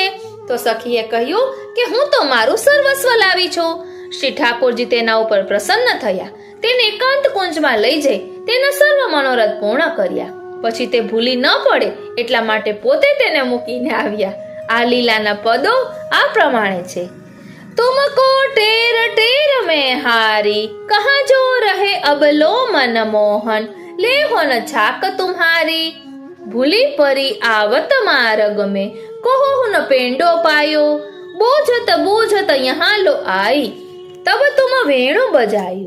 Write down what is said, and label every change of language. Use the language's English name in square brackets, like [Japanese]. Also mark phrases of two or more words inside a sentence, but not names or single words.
[Gujarati] તો સખીએ કહ્યું કે હું તો મારું સર્વસ્વ લાવી છું. શ્રી ઠાકોરજી તેના ઉપર પ્રસન્ન થયા. તેને એકાંત કુંજમાં લઈ જઈ તેના સર્વ મનોરથ પૂર્ણ કર્યા. પછી તે ભૂલી ન પડે એટલા માટે પોતે તેને મૂકીને આવ્યા. આ લીલાના પદો આ પ્રમાણે છે. [Hindi] तुमको टेर टेर में हारी, कहाँ जो रहे अब लो मन मोहन, ले हो न छाक तुम्हारी, भूली परी आवत मार्ग में, कहो न पेंडो पायो, बूझत बूझत यहाँ लो आई, तब तुम वेणु बजायो।